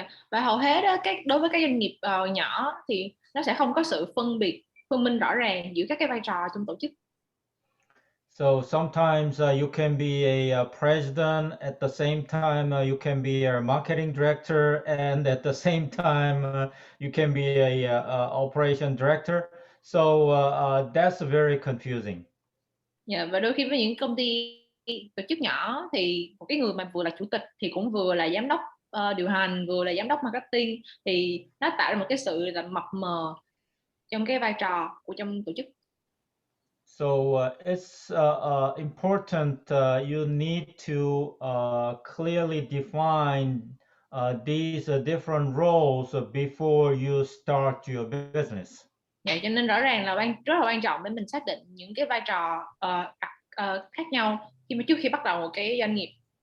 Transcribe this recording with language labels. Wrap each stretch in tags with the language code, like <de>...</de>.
<vi>Và hầu hết đối với các doanh nghiệp nhỏ thì nó sẽ không có sự phân minh rõ ràng giữa các cái vai trò trong tổ chức.</vi> <en>So sometimes you can be a president, at the same time you can be a marketing director, and at the same time you can be a operation director. So that's very confusing.</en> <vi>Và đôi khi với những công ty tổ chức nhỏ thì một cái người mà vừa là chủ tịch thì cũng vừa là giám đốc điều hành, vừa là giám đốc marketing, thì nó tạo ra một cái sự là mập mờ trong cái vai trò của trong tổ chức.</vi> <en>So it's important you need to clearly define these different roles before you start your business.</en> <vi>Cho nên rõ ràng là rất là quan trọng để mình xác định những cái vai trò khác nhau trước khi bắt đầu một cái doanh nghiệp.</vi>